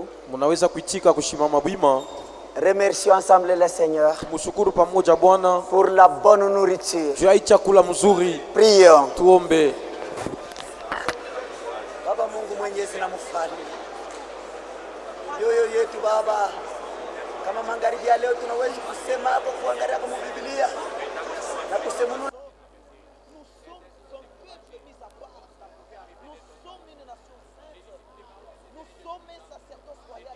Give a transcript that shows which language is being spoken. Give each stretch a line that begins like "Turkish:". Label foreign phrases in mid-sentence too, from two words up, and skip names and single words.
Swahili: Munaweza kuitika kushimama wima.
French: Remercions ensemble le Seigneur
Swahili: Tumshukuru pamoja Bwana
French: pour la bonne nourriture.
Swahili: juu ya chakula mzuri.
French: Prions.
Swahili: Tuombe. Baba Mungu mwenyezi na mfalme, yoyo yetu Baba, kama magharibi ya leo tunaweza kusema hapo kuangalia kwa Biblia na kusema
French: nous sommes une nation sainte, nous sommes un sacerdoce